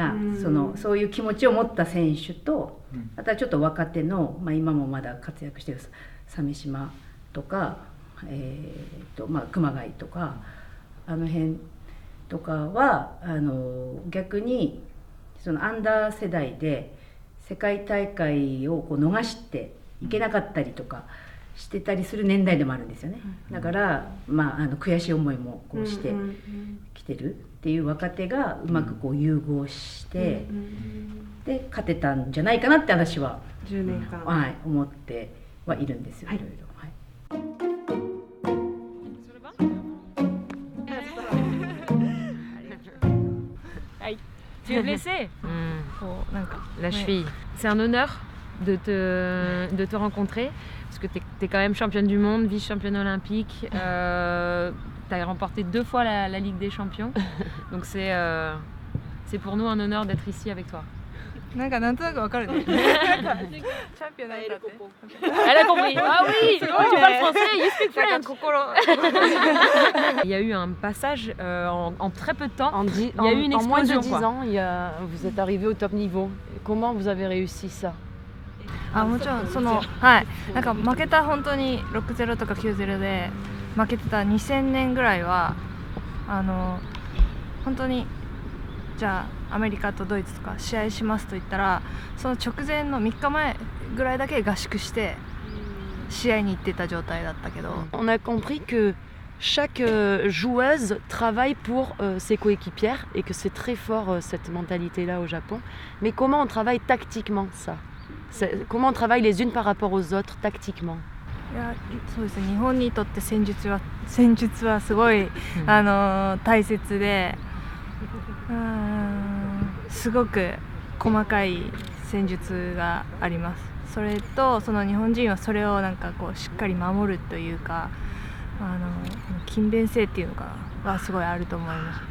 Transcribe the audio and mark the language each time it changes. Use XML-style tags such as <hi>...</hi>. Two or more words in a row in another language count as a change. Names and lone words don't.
<ja>な、そういう気持ちを持った選手と、あとはちょっと若手の、今もまだ活躍してる鮫島とか、熊谷とかあの辺とかは逆にそのアンダー世代で世界大会をこう逃していけなかったりとかしてたりする年代でもあるんですよね。だから、悔しい思いもこうしてきてるっていう若手がうまくこう融合してで勝てたんじゃないかなって私は 10年間、思ってはいるんですよ、いろいろ。</ja> <fr>Tu es blessée La cheville. C'est un honneur de te rencontrer parce que tu es quand même championne du monde, vice-championne olympique. Tu as remporté 2 fois la Ligue des Champions. Donc c'est pour nous un honneur d'être ici avec toi.</fr> <ja>なんとなくわかるね。チャンピオンなんだって。</ja> <fr>Elle a compris. Ah oui, tu parles français,</fr> <en>you speak French.</en> <fr>Il y a eu un passage en très peu de temps. Il y a eu une explosion. En moins de 10 ans, vous êtes arrivé au top niveau. Comment vous avez réussi ça?</fr> <ja>もちろんなんか負けた本当に 6-0 とか 9-0 で負けてた2000年ぐらいは本当にじゃあアメリカとドイツとか試合しますと言ったらその直前の3日前ぐらいだけ合宿して試合に行ってた状態だったけど。</ja> <fr>On a compris que chaque joueuse travaille pour ses coéquipières et que c'est très fort cette mentalité-là au Japon. Mais comment on travaille tactiquement ça? Comment on travaille les unes par rapport aux autres tactiquement?</fr> <ja>いやそうですね、日本にとって戦術はすごい、大切で、すごく細かい戦術があります。それとその日本人はそれをなんかこうしっかり守るというか、勤勉性っていうのかなはすごいあると思います。</ja>